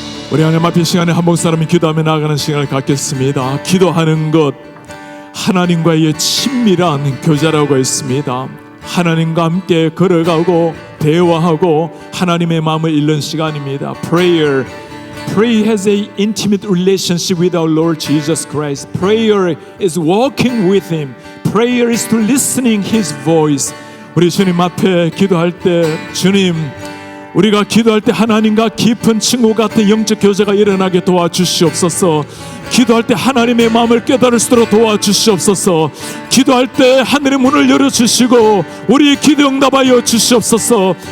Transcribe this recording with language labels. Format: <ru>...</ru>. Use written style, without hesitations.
<ko>우리 하나님 앞에 시간에 한 목사람이 기도하며 나아가는 시간을 갖겠습니다. 기도하는 것, 하나님과의 친밀한 교제라고 했습니다. 하나님과 함께 걸어가고 대화하고 하나님의 마음을 읽는 시간입니다.</ko> <en>Prayer has an intimate relationship with our Lord Jesus Christ. Prayer is walking with Him. Prayer is to listening His voice.</en> <ko>우리 주님 앞에 기도할 때 주님, 우리가 기도할 때 하나님과 깊은 친구 같은 영적 교제가 일어나게 도와주시옵소서. 기도할 때 하나님의 마음을 깨달을 수 있도록 도와주시옵소서. 기도할 때 하늘의 문을 열어주시고 우리의 기도 응답하여 주시옵소서.</ko>